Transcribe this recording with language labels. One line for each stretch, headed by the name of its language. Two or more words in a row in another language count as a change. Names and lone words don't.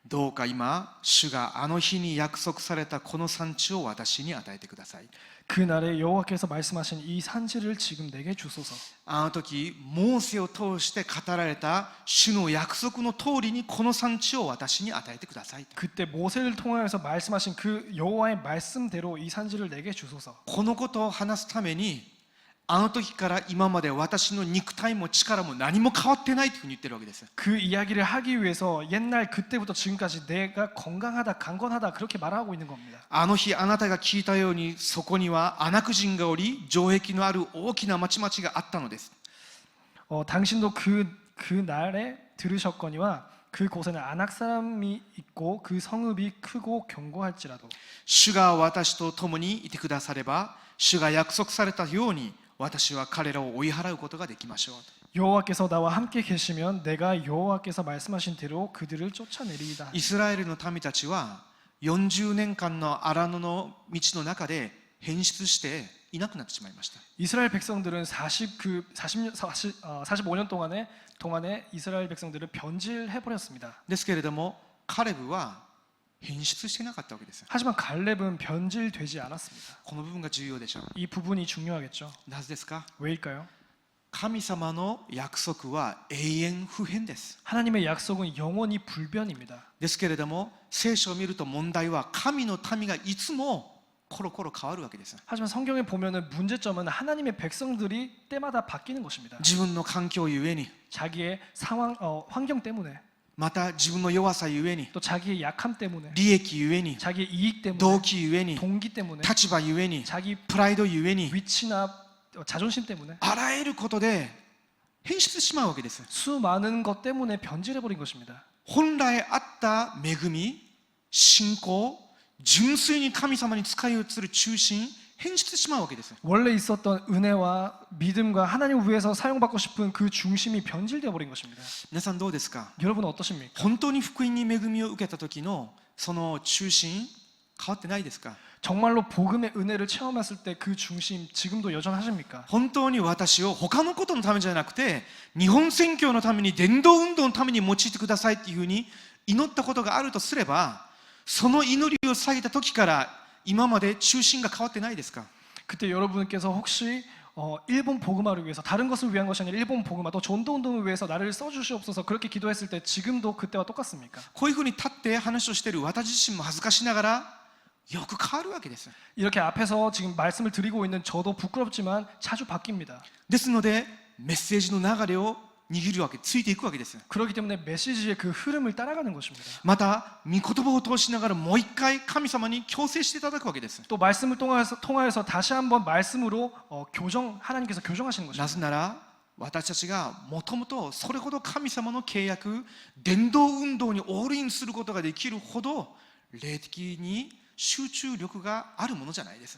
Japanese: どうか今、主があの日に約束されたこの産地を私に与えてください。
Korean: 그날에 여호와께서 말씀하신 이 산지를 지금 내게 주소서.
Japanese: あの時モーセを通して語られた主の約束の通りにこの産地を私に与えてください。
Korean: 그때 모세를 통하여서 말씀하신 그 여호와의 말씀대로 이 산지를 내게 주소서.
Japanese: このことを話すためにあの時から今まで私の肉体も力も何も変わってないというふうに言ってるわけです。
Korean: 그 이야기를 하기 위해서 옛날 그때부터 지금까지 내가 건강하다 강건하다 그렇게 말하고 있는 겁니다.
Japanese: あの日あなたが聞いたようにそこにはアナク人がおり城壁のある大きな町々があったのです。
Korean: 당신도 그 날에 들으셨거니와 그곳에는 아낙 사람이 있고 그 성읍이 크고 견고할지라도
Japanese: 主が私と共にいてくだされば主が約束されたように私は彼らを追い払うことができましょう。
Korean: 여호와께서 나와 함께 계시면 내가 여호와께서 말씀하신 대로 그들을 쫓아내리이다.
Japanese: イスラエルの民たちは40年間の荒野の道の中で変質していなくなってしまいました。
Korean: 이스라엘 백성들은 45년 동안에 이스라엘 백성들은 변질해 버렸습니다.
Japanese: ですけれどもカレブは変質してなかったわけです。
Korean: 하지만 갈렙은 변질되지 않았습니다.
Japanese: この部分が重要でしょう。
Korean: 이 부분이 중요하겠죠.
Japanese: なぜですか？
Korean: 왜일까요?
Japanese: 神様の約束は永遠不変です。
Korean: 하나님의 약속은 영원히 불변입니다.
Japanese: ですけれども聖書を見ると問題は神の民がいつもコロコロ変わるわけです。
Korean: 하지만 성경에 보면은 문제점은 하나님의 백성들이 때마다 바뀌는 것입니다.
Japanese: 自分の環境ゆえに
Korean: 자기의 상황, 환경 때문에
Japanese: また自分の弱さゆえに
Korean: 또 자기의 약함 때문에
Japanese: 利益ゆえに
Korean: 자기의 이익 때문에
Japanese: 動機ゆえに
Korean: 동기 때문에
Japanese: 立場ゆえに
Korean: 자기
Japanese: プライドゆえに
Korean: 위치나 자존심 때문에
Japanese: あらゆることで変質してしまうわけです。
Korean: 수많은 것 때문에 변질해버린 것입니다.
Japanese: 本来あった恵み、信仰、純粋に神様に使い移る中心、変質してしまうわけです。
Korean: 원래 있었던 은혜와 믿음과 하나님을 위해서 사용받고 싶은 그 중심이 변질되어 버린 것입니다.
Japanese: 皆さんどうですか？
Korean: 여러분 어떠십니까?
Japanese: 本当に福音に恵みを受けた時のその中心変わってないですか？
Korean: 정말로 복음의 은혜를 체험했을 때 그 중심 지금도 여전하십니까?
Japanese: 本当に私を他のことのためじゃなくて日本宣教のために伝道運動のために用いてくださいっていうふうに祈ったことがあるとすればその祈りを下げた時から今まで中心が変わってないですか？
Korean: 그때 여러분께서 혹시 일본 복음화를 위해서 다른 것을 위한 것이 아니라 일본 복음화 또 전도 운동을 위해서 나를 써주시옵소서 그렇게 기도했을 때 지금도 그때와 똑같습니까?
Japanese: こういうふうに立って話をしている私自身も恥ずかしながらよく変わるわけです。
Korean: 이렇게 앞에서 지금 말씀을 드리고 있는 저도 부끄럽지만 자주 바뀝니다.
Japanese: ですのでメッセージの流れを握るわけ、ついていくわけです。
Korean: 그렇기 때문에 메시지의 그 흐름을 따라가는 것입니다.
Japanese: また御言葉を通しながらもう一回神様に強制していただくわけです。
Korean: 또 말씀을 통하여서 다시 한번 말씀으로 하나님께서 교정하시는
Japanese: な
Korean: 것입니다.
Japanese: ぜなら私たちがもともとそれほど神様の契約、伝道運動にオールインすることができるほど霊的に集中力があるものじゃないです。